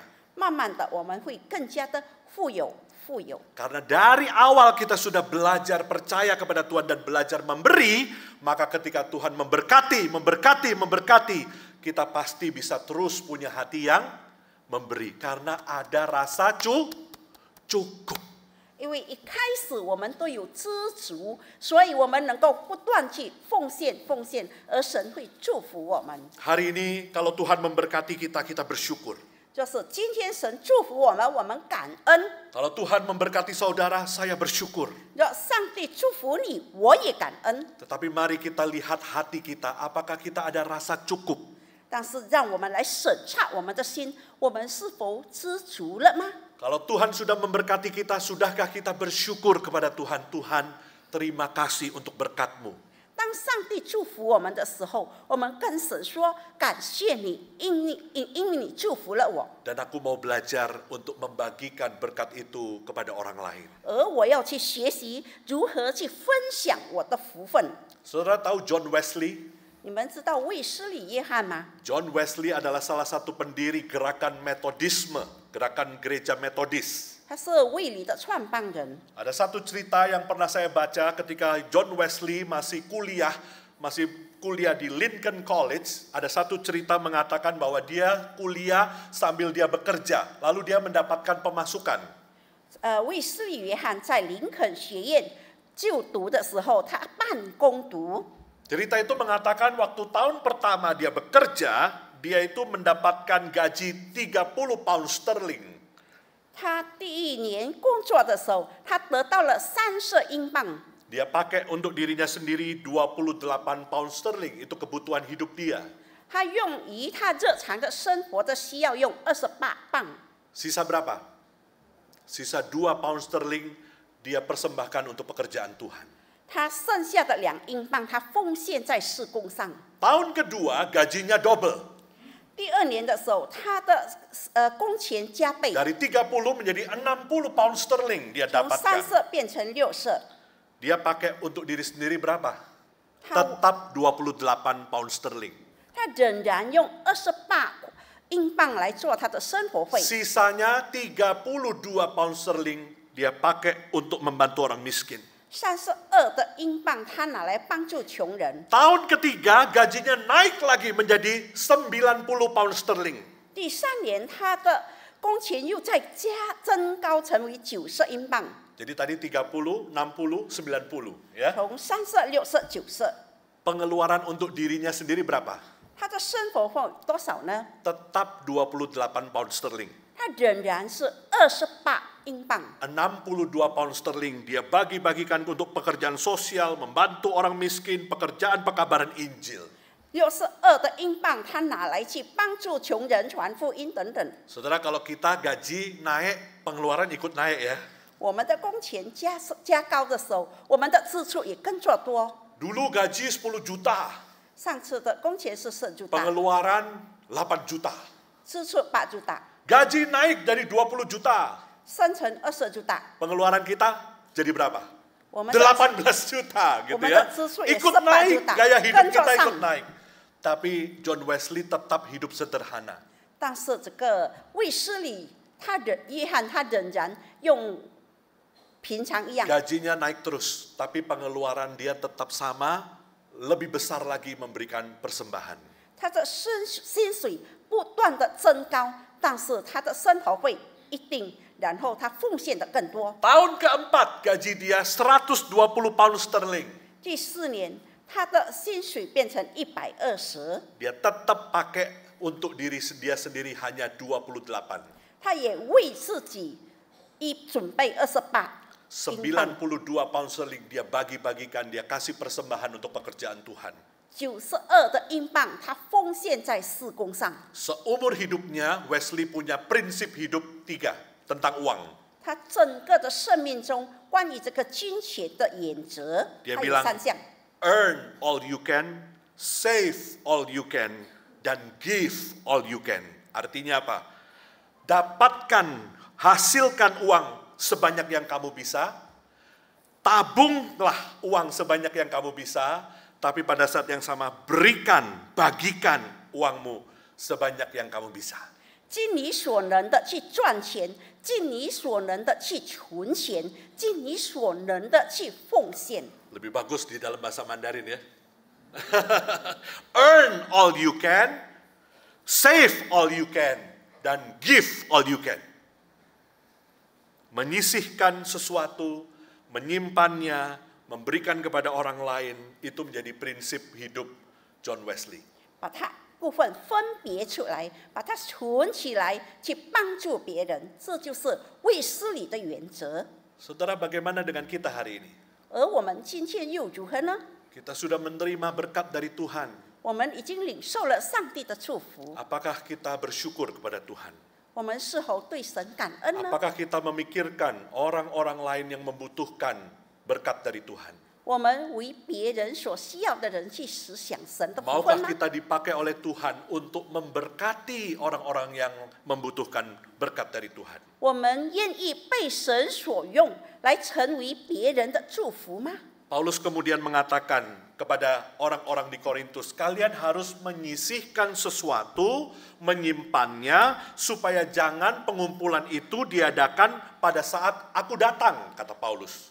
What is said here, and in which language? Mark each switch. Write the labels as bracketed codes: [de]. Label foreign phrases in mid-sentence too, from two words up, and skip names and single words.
[zh] 慢慢的，我们会更加的富有。 [id] Karena dari awal kita sudah belajar percaya kepada Tuhan dan belajar memberi, maka ketika Tuhan memberkati, kita pasti bisa terus punya hati yang memberi. Karena ada rasa cukup. [zh] 因为一开始我们都有知足，所以我们能够不断去奉献，而神会祝福我们。 [id] Hari ini kalau Tuhan memberkati kita, kita bersyukur. [zh] 就是今天神祝福我们，我们感恩。 [id] Kalau Tuhan memberkati saudara, saya bersyukur. [zh] 让上帝祝福你，我也感恩。 [id] Tetapi mari kita lihat hati kita, apakah kita ada rasa cukup? [zh] 但是让我们来审查我们的心，我们是否知足了吗？ [id] Kalau Tuhan sudah memberkati kita, sudahkah kita bersyukur kepada Tuhan? Tuhan, terima kasih untuk berkat-Mu. [zh] 当上帝祝福我们的时候，我们跟神说感谢你，因为你祝福了我。 [id] Dan aku mau belajar untuk membagikan berkat itu kepada orang lain. [zh] 而我要去学习如何去分享我的福分。 [id] Saudara tahu John Wesley? [zh] 你们知道卫斯理约翰吗？ [id] John Wesley adalah salah satu pendiri gerakan Metodisme, gerakan gereja Metodis. [zh] 他是卫理的创办人。 [id] Ada satu cerita yang pernah saya baca ketika John Wesley masih kuliah di Lincoln College. Ada satu cerita mengatakan bahwa dia kuliah sambil dia bekerja, lalu dia mendapatkan pemasukan. [zh] 卫斯理约翰在林肯学院就读的时候，他半工读。 [id] Cerita itu mengatakan waktu tahun pertama dia bekerja, dia itu mendapatkan gaji 30 pound sterling. [zh] 他第一年工作的时候，他得到了30英镑。 [id] Dia pakai untuk dirinya sendiri 28 pound sterling, itu kebutuhan hidup dia. [zh] 他用于他日常的生活的需要用28磅。 [id] Sisa berapa? Sisa 2 pound sterling dia persembahkan untuk pekerjaan Tuhan. [zh] 他剩下的2英镑，他奉献在事工上。 [id] Tahun kedua gajinya double. [zh] 第二年的时候，他的工钱加倍， [id] Dari 30 menjadi 60 pound sterling dia [zh] 从 [id] dapatkan. [zh] 30变成60。 [id] Dia pakai untuk diri sendiri berapa? [zh] 他 [id] Tetap 28 pound sterling. [zh] 他仍然用28英镑来做他的生活费， [id] Sisanya 32 pound sterling dia pakai untuk membantu orang miskin. [zh] 32 的英镑他拿来帮助穷人。 [id] Tahun ketiga gajinya naik lagi menjadi 90 pound sterling. [zh] 第3年他的工钱又再增高成为90英镑， [id] Jadi tadi 30, 60, 90 ya. [zh] 从30、60、90。 [id] Pengeluaran untuk dirinya sendiri berapa? [zh] 他的生活费多少呢？ [id] Tetap 28 pound sterling. [zh] 他仍然是28英镑。 [id] 62 pound sterling dia bagi-bagikan untuk pekerjaan sosial, membantu orang miskin, pekerjaan pekabaran Injil. [zh] 62 的英镑，他拿来去帮助穷人、传福音等等。 [id] Saudara, kalau kita gaji naik, pengeluaran ikut naik ya. [zh] 我们的工钱加高的时候，我们的支出也跟着多。 [id] Dulu gaji 10 juta, [zh] 上次的工钱是 10juta， [id] pengeluaran 8 juta. [zh] 支出 8juta， [id] Gaji naik dari 20 juta, [zh] 升成 20juta。 [id] pengeluaran kita jadi berapa? [zh] 我们的 [id] 18 juta gitu ya. Ikut naik, gaya hidup kita ikut naik. Tapi John Wesley tetap hidup sederhana. [zh] 但是这个卫斯理，约翰他仍然用平常一样， [id] Gajinya naik terus, tapi pengeluaran dia tetap sama, lebih besar lagi memberikan persembahan. [zh] 他的薪水不断的增高，但是他的生活费一定，然后他奉献的更多。 [id] Tahun keempat gaji dia 120 pound sterling. [zh] 第4年，他的薪水变成120， [id] Dia tetap pakai untuk diri dia sendiri hanya 28. [zh] 他也为自己准备28。 [id] 92 pound sterling dia bagi-bagikan, dia kasih persembahan untuk pekerjaan Tuhan. [zh] 92 的英镑，他奉献在事工上。 [id] Seumur hidupnya Wesley punya prinsip hidup 3 tentang uang. [zh] 他整个的生命中，关于这个金钱的原则， [id] Dia [zh] 还有 [id] bilang, [zh] 3项。 [en] earn all you can, save all you can, dan give all you can. [id] Artinya apa? Dapatkan, hasilkan uang sebanyak yang kamu bisa, tabunglah uang sebanyak yang kamu bisa, tapi pada saat yang sama berikan, bagikan uangmu sebanyak yang kamu bisa. [zh] 尽你所能的去赚钱，尽你所能的去存钱，尽你所能的去奉献。 [id] Lebih bagus di dalam bahasa Mandarin ya. [en] Earn all you can, save all you can, dan give all you can. [id] Menyisihkan sesuatu, menyimpannya, memberikan kepada orang lain, itu menjadi prinsip hidup John Wesley. [zh] 把它部分分别出来，把它存起来，去帮助别人，这就是卫斯理的原则。 [id] Saudara, bagaimana dengan kita hari ini? [zh] 而我们今天又如何呢？ [id] Kita sudah menerima berkat dari Tuhan. [zh] 我们已经领受了上帝的祝福， [id] Apakah kita bersyukur kepada Tuhan? [zh] 我们是否对神感恩呢？ [id] Apakah kita memikirkan orang-orang lain yang membutuhkan berkat dari Tuhan? [zh] 我们为别人所需要的人去思想神的福 [id] Maukah [zh] 分吗？ [id] kita dipakai oleh Tuhan untuk memberkati orang-orang yang membutuhkan berkat dari Tuhan? [zh] 我们愿意被神所用来成为别人的祝福吗？ [id] Paulus kemudian mengatakan kepada orang-orang di Korintus, kalian harus menyisihkan sesuatu, menyimpannya, supaya jangan pengumpulan itu diadakan pada saat aku datang, kata Paulus.